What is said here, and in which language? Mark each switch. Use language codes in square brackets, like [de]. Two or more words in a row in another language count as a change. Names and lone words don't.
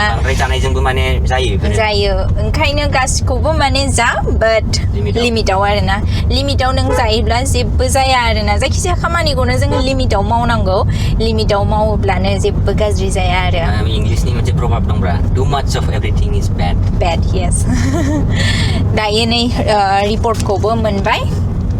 [brx] बांद्राय जानायजोंबो माने जायो ओंखायनो गासिखौबो माने जा बाट लिमिटाव आरोना लिमिटाव नों जायोब्ला जेबो जाया आरोना जायखिजाया खामानिखौनो जोङो लिमिटाव मावनांगौ लिमिटाव मावोब्लानो जेबो गाज्रि जाया आरो इंलिशनि मोनसे प्रभाब दंब्रा [en] too much of everything is bad [brx] yes दायो नै रिपर्टखौबो मोनबाय